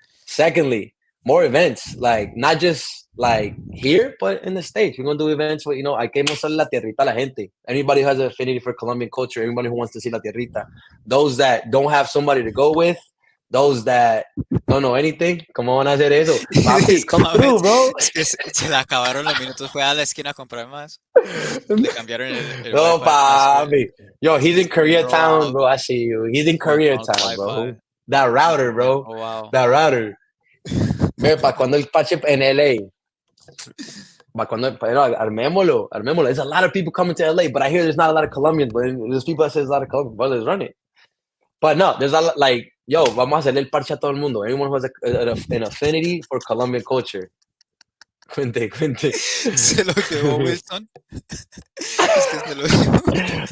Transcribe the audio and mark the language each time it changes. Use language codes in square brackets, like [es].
[en] Secondly, more events. Like, not just, like, here, but in the States. We're going to do events with, [es] hay que mostrarle la tierrita a la gente. [en] Anybody who has an affinity for Colombian culture, everybody who wants to see [es] la tierrita. [en] Those that don't have somebody to go with, those that don't know anything, [es] ¿cómo van a hacer eso? [en] Papi, come through, bro. [es] Se le acabaron los minutos. Fue a la esquina a comprar más. Le cambiaron el No, papi. [en] Yo, he's in Koreatown, bro. I see you. He's in Koreatown, bro. That router, bro. Oh, wow. That router. [es] Mira, para cuando el pache en LA. Armémoslo. [en] There's a lot of people coming to LA, but I hear there's not a lot of Colombians, but there's people that say there's a lot of Colombians. Well, let's run it. But no, there's a lot, like, yo, [es] vamos a hacerle el parche a todo el mundo. [en] Anyone who has an affinity for Colombian culture. [es] Cuente. Se lo llevó Wilson. Es que se lo llevó.